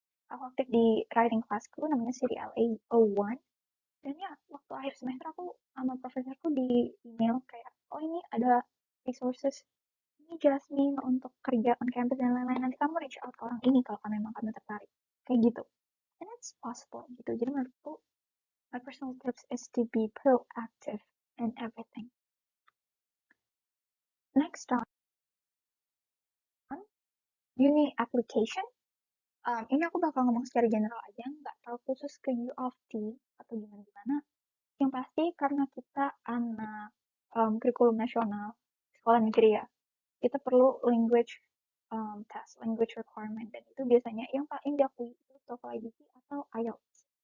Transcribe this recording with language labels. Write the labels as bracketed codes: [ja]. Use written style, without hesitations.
[id] Aku aktif di writing classku namanya CDLA 01. Dan ya waktu akhir semester aku sama profesorku di email kayak oh ini ada resources ini Jasmine untuk kerja on campus dan lain-lain, nanti kamu reach out ke orang ini kalau memang kamu tertarik kayak gitu, [en] and it's possible [id] gitu. Jadi menurutku [en] my personal tips is to be proactive in everything. Next on uni application. [id] Ini aku bakal ngomong secara general aja, nggak terlalu khusus ke U of T atau gimana-gimana. Yang pasti karena kita anak kurikulum nasional, sekolah negeri ya, kita perlu language test, language requirement, dan itu biasanya yang paling diakui itu TOEFL IBT atau IELTS.